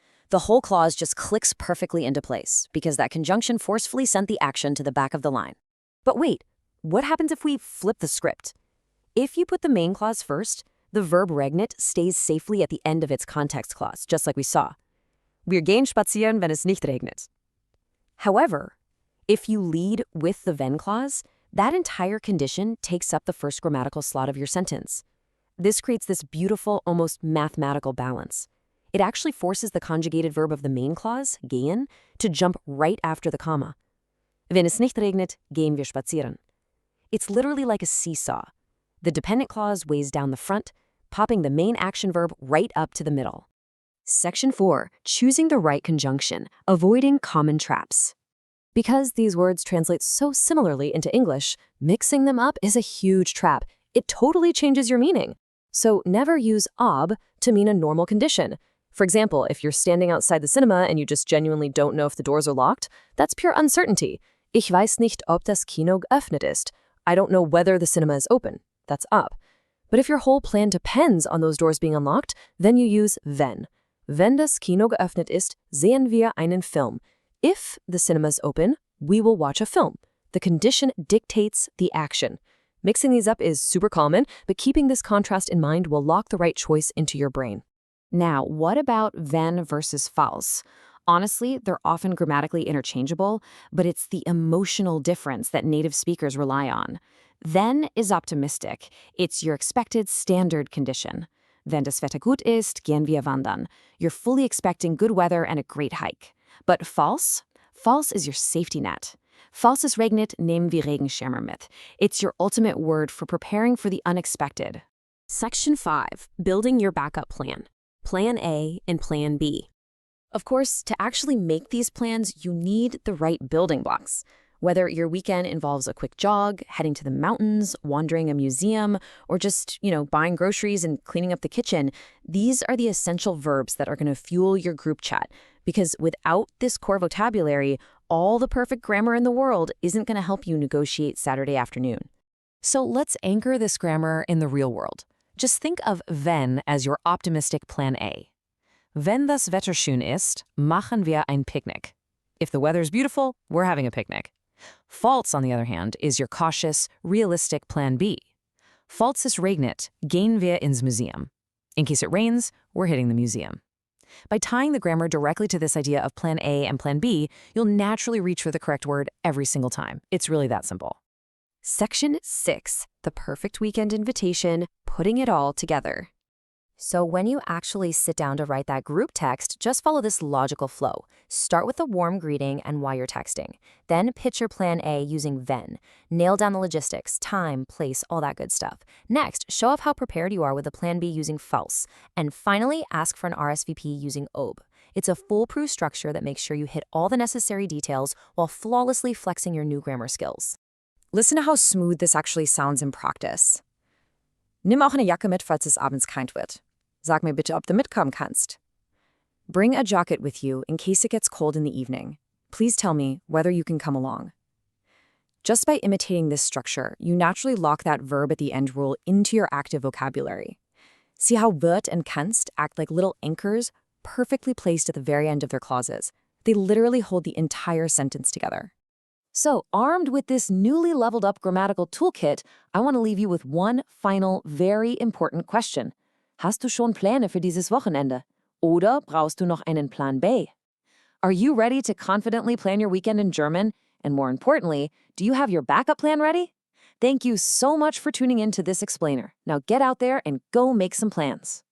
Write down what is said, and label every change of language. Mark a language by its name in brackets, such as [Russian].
[English] The whole clause just clicks perfectly into place because that conjunction forcefully sent the action to the back of the line. But wait, what happens if we flip the script? If you put the main clause first, the verb regnet stays safely at the end of its context clause, just like we saw. [German] Wir gehen spazieren, wenn es nicht regnet. [English] However, if you lead with the wenn clause, that entire condition takes up the first grammatical slot of your sentence. This creates this beautiful, almost mathematical balance. It actually forces the conjugated verb of the main clause, gehen, to jump right after the comma. [German] Wenn es nicht regnet, gehen wir spazieren. [English] It's literally like a seesaw. The dependent clause weighs down the front, popping the main action verb right up to the middle. Section 4. Choosing the right conjunction, avoiding common traps. Because these words translate so similarly into English, mixing them up is a huge trap. It totally changes your meaning. So never use ob to mean a normal condition. For example, if you're standing outside the cinema and you just genuinely don't know if the doors are locked, that's pure uncertainty. [German] Ich weiß nicht, ob das Kino geöffnet ist. [English] I don't know whether the cinema is open. That's up. But if your whole plan depends on those doors being unlocked, then you use wenn. [German] Wenn das Kino geöffnet ist, sehen wir einen Film. [English] If the cinema is open, we will watch a film. The condition dictates the action. Mixing these up is super common, but keeping this contrast in mind will lock the right choice into your brain. Now, what about wenn versus falls? Honestly, they're often grammatically interchangeable, but it's the emotional difference that native speakers rely on. Wenn is optimistic. It's your expected standard condition. [German] Wenn das Wetter gut ist, gehen wir wandern. [English] You're fully expecting good weather and a great hike. But false? False is your safety net. [German] Falls es regnet, nehmen wir Regenschirme mit. [English] It's your ultimate word for preparing for the unexpected. Section 5. Building your backup plan. Plan A and Plan B. Of course, to actually make these plans, you need the right building blocks. Whether your weekend involves a quick jog, heading to the mountains, wandering a museum, or just, buying groceries and cleaning up the kitchen, these are the essential verbs that are going to fuel your group chat. Because without this core vocabulary, all the perfect grammar in the world isn't going to help you negotiate Saturday afternoon. So let's anchor this grammar in the real world. Just think of wenn as your optimistic plan A. [German] Wenn das Wetter schön ist, machen wir ein Picknick. [English] If the weather's beautiful, we're having a picnic. False, on the other hand, is your cautious, realistic plan B. [German] Falls es regnet, gehen wir ins Museum. [English] In case it rains, we're hitting the museum. By tying the grammar directly to this idea of plan A and plan B, you'll naturally reach for the correct word every single time. It's really that simple. Section 6. The perfect weekend invitation, putting it all together. So when you actually sit down to write that group text, just follow this logical flow. Start with a warm greeting and why you're texting. Then pitch your plan A using wenn. Nail down the logistics, time, place, all that good stuff. Next, show off how prepared you are with a plan B using false. And finally, ask for an RSVP using ob. It's a foolproof structure that makes sure you hit all the necessary details while flawlessly flexing your new grammar skills. Listen to how smooth this actually sounds in practice. [German] Nimm auch eine Jacke mit, falls es abends kalt wird. Sag mir bitte, ob du mitkommen kannst. [English] Bring a jacket with you in case it gets cold in the evening. Please tell me whether you can come along. Just by imitating this structure, you naturally lock that verb at the end rule into your active vocabulary. See how wird and kannst act like little anchors, perfectly placed at the very end of their clauses. They literally hold the entire sentence together. So, armed with this newly leveled up grammatical toolkit, I want to leave you with one final, very important question. [German] Hast du schon Pläne für dieses Wochenende? Oder brauchst du noch einen Plan B? [English] Are you ready to confidently plan your weekend in German? And more importantly, do you have your backup plan ready? Thank you so much for tuning in to this explainer. Now get out there and go make some plans.